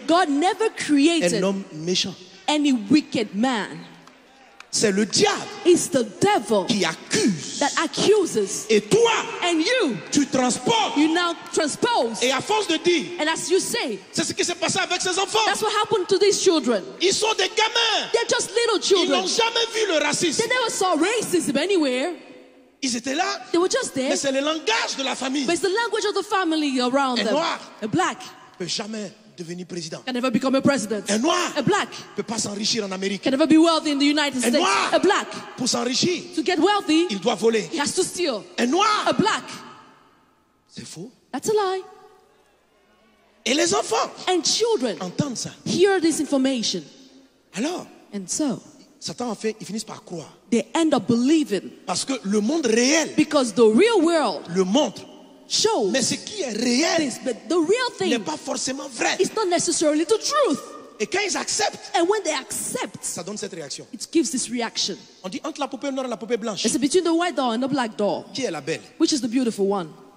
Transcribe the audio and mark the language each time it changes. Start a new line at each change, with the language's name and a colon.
English: God never
French: un
English: created
French: homme méchant.
English: any wicked man.
French: C'est le diable
English: It's the devil
French: qui accuse.
English: that accuses.
French: Et toi,
English: And you
French: transportes.
English: you now transpose.
French: Et à force de dire,
English: And as you say,
French: c'est ce qui s'est passé avec ces enfants.
English: that's what happened to these children.
French: Ils sont des gamins.
English: They're just little
French: Ils n'ont jamais vu le racisme.
English: They never saw racism anywhere.
French: Ils étaient là,
English: They were just there.
French: mais c'est le langage de la famille.
English: But it's the language of the family around
French: Un
English: them.
French: noir.
English: A black
French: Ne peut jamais devenir président.
English: can never become a president.
French: Un noir
English: A black
French: ne peut pas s'enrichir en Amérique.
English: can never be wealthy in the United
French: Un
English: States.
French: noir.
English: A black,
French: Pour s'enrichir,
English: to get wealthy,
French: il doit voler.
English: he has to steal.
French: Un
English: A
French: noir,
English: black,
French: c'est faux.
English: that's a lie.
French: Et les enfants
English: And children
French: entendent ça.
English: hear this information.
French: Alors,
English: And so
French: Satan en fait, ils finissent par croire.
English: they end up believing
French: Parce que le monde réel
English: because the real world
French: le montre.
English: shows
French: Mais ce qui est réel
English: this, but the real
French: n'est
English: thing
French: pas forcément vrai.
English: is not necessarily the truth.
French: Et quand ils acceptent,
English: And when they accept,
French: ça donne cette réaction.
English: it gives this reaction.
French: On dit entre la poupée noire et la poupée blanche.
English: It's between the white doll and the black doll.
French: Qui est la belle?
English: Which is the beautiful one?